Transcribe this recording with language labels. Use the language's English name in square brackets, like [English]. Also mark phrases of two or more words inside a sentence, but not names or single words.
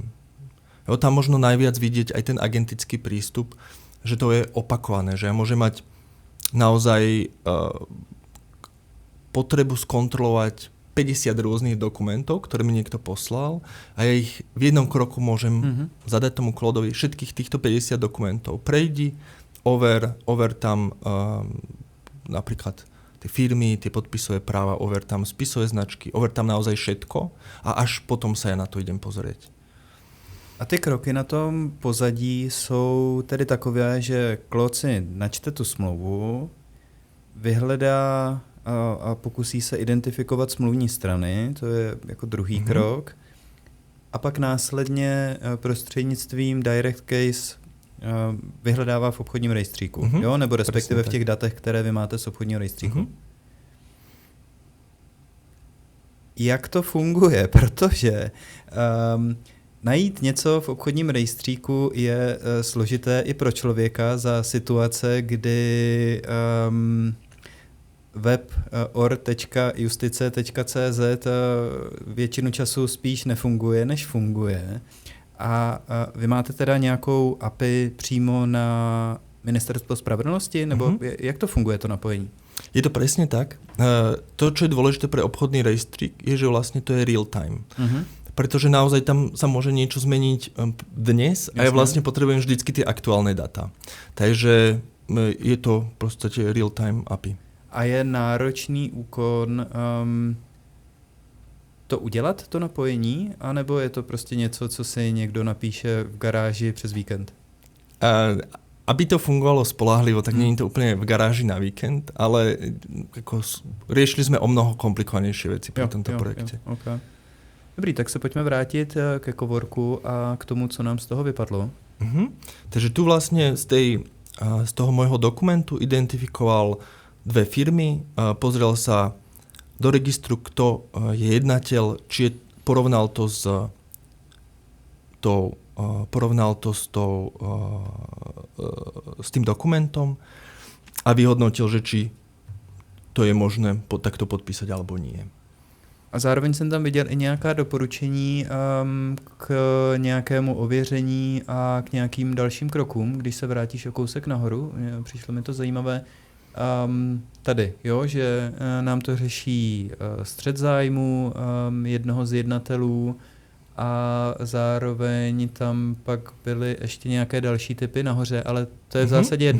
[Slovak] Jo, tam možno najviac vidieť aj ten agentický prístup, že to je opakované, že ja môžem mať naozaj potrebu skontrolovať 50 rôznych dokumentov, ktoré mi niekto poslal a ja ich v jednom kroku môžem zadať tomu Claudeovi všetkých týchto 50 dokumentov. Prejdi, over tam napríklad tie firmy, tie podpisové práva, over tam spisové značky, over tam naozaj všetko a až potom sa ja na to idem pozrieť. [Czech] A ty kroky na tom pozadí jsou tedy takové, že Claude si načte tu smlouvu, vyhledá a pokusí se identifikovat smluvní strany, to je jako druhý krok, a pak následně prostřednictvím Direct Case vyhledává v obchodním rejstříku, jo? Nebo respektive v těch datech, které vy máte z obchodního rejstříku. Jak to funguje? Protože najít něco v obchodním rejstříku je složité i pro člověka za situace, kdy web or.justice.cz většinu času spíš nefunguje, než funguje. A vy máte teda nějakou API přímo na Ministerstvo spravedlnosti? Nebo jak to funguje, to napojení? [Slovak] Je to presne tak. To, čo je dôležité pre obchodný rejstřík, je, že vlastne to je [English] real time. [Slovak] Pretože naozaj tam sa môže niečo zmeniť dnes a ja vlastne potrebujem vždycky tie aktuálne data. Takže je to v podstate [English] real time API. [Czech] A je náročný úkon to udělat, to napojení, anebo je to prostě něco, co si někdo napíše v garáži přes víkend? [Slovak] Aby to fungovalo spolahlivo, tak nie je to úplne v garáži na víkend, ale ako riešili sme o mnoho komplikovanejšie veci pri tomto projekte. [Czech] Okay. Dobrý, tak se pojďme vrátit ke Coworku a k tomu, co nám z toho vypadlo. [Slovak] Takže tu vlastne z toho môjho dokumentu identifikoval 2 firmy, pozrel sa do registru, kto je jednateľ, či porovnal to s tým dokumentom a vyhodnotil, že či to je možné takto podpísať alebo nie. [Czech] A zároveň jsem tam viděl i nějaká doporučení k nějakému ověření a k nějakým dalším krokům, když se vrátíš o kousek nahoru. Přišlo mi to zajímavé. Tady, jo, že nám to řeší střet zájmu jednoho z jednatelů a zároveň tam pak byly ještě nějaké další typy nahoře, ale to je v zásadě jedno.